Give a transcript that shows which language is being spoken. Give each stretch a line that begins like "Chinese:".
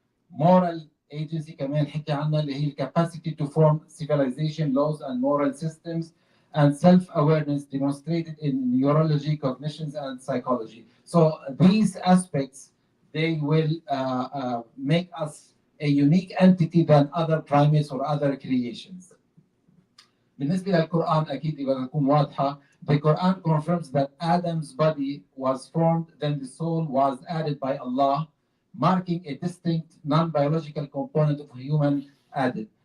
English: Moral agency
Arabic: كمان حكي عنها اللي هي
English: capacity to form civilization, laws and moral systems. And self-awareness demonstrated in neurology, cognitions, and psychology. So these aspects, they will make us a unique entity than other primates or other creations.
Arabic: بالنسبة للقرآن أكيد بدها تكون واضحة.
English: The Quran confirms that Adam's body was formed, then the soul was added by Allah, marking a distinct non-biological component of human added.